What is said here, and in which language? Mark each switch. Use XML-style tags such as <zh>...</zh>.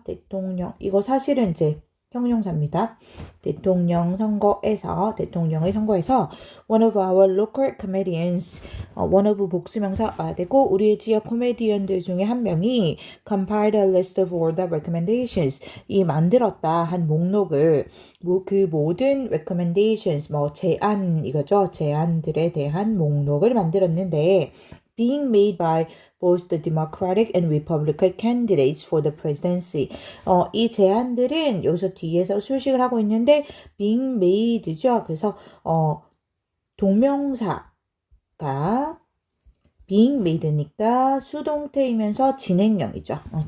<ko>대통령 이거 사실은 이제 형용사입니다. 대통령의 선거에서</ko> <en>one of our local comedians one of</en> <ko>복수명사 와야 되고 우리의 지역 코미디언들 중에 한 명이</ko> <en>compiled a list of all the recommendations</en> <ko>이 만들었다 한 목록을 그 모든 recommendations 뭐 제안 이거죠. 제안들에 대한 목록을 만들었는데</ko> <en>being made by both the Democratic and Republican candidates for the presidency.</en> <ko>이 제안들은 여기서 뒤에서 수식을 하고 있는데 being made죠. 그래서 동명사가</ko> <en>being made</en> <ko>니까 수동태이면서 진행형이죠.</ko>